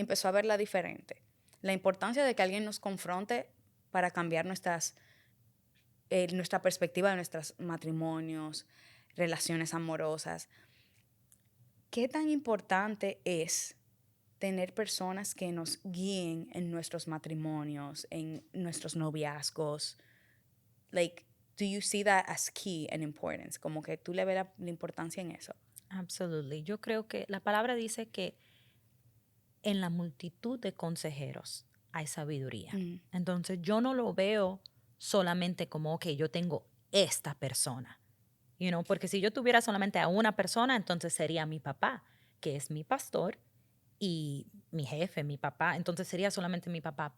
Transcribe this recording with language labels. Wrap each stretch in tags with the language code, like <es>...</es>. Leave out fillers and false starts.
<es>empezó a verla diferente. La importancia de que alguien nos confronte para cambiar nuestra perspectiva de nuestros matrimonios, relaciones amorosas. ¿Qué tan importante es tener personas que nos guíen en nuestros matrimonios, en nuestros noviazgos?</es> <en>Like, do you see that as key and importance?</en> <es>Como que tú le ves la importancia en eso.</es> <en>Absolutely.</en> <es>Yo creo que la palabra dice que en la multitud de consejeros hay sabiduría. Mm, Entonces yo no lo veo solamente como, ok, yo tengo esta persona. Porque si yo tuviera solamente a una persona, entonces sería mi papá, que es mi pastor, y mi jefe, mi papá, entonces sería solamente mi papá.</es>